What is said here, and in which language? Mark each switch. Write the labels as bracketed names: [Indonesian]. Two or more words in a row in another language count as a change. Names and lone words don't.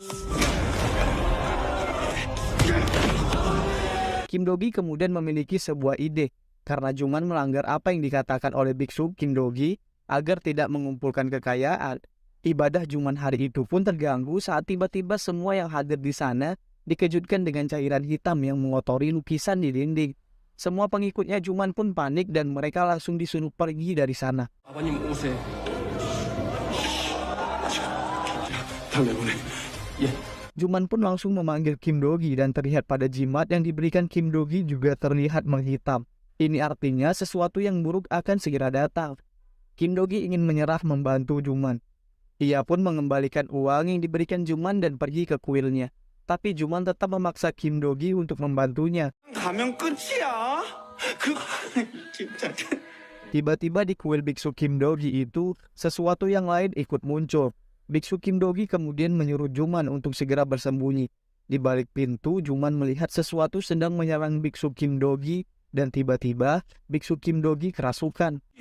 [Indonesian] Kim Dogi kemudian memiliki sebuah ide karena Juman melanggar apa yang dikatakan oleh biksu Kim Dogi agar tidak mengumpulkan kekayaan. Ibadah Juman hari itu pun terganggu saat tiba-tiba semua yang hadir di sana dikejutkan dengan cairan hitam yang mengotori lukisan di dinding. Semua pengikutnya Juman pun panik dan mereka langsung disuruh pergi dari sana. [Korean] 아버님 오세요. [Indonesian] Juman pun langsung memanggil Kim Dogi dan terlihat pada jimat yang diberikan Kim Dogi juga terlihat menghitam. Ini artinya sesuatu yang buruk akan segera datang. Kim Dogi ingin menyerah membantu Juman. Ia pun mengembalikan uang yang diberikan Juman dan pergi ke kuilnya. tapi Juman tetap memaksa Kim Do-gi untuk membantunya. [Korean] 가면 끝이야. 진짜. [Indonesian] Tiba-tiba di kuil biksu Kim Do-gi itu, sesuatu yang lain ikut muncul. Biksu Kim Do-gi kemudian menyuruh Juman untuk segera bersembunyi. Di balik pintu, Juman melihat sesuatu sedang menyerang biksu Kim Do-gi, dan tiba-tiba biksu Kim Do-gi kerasukan.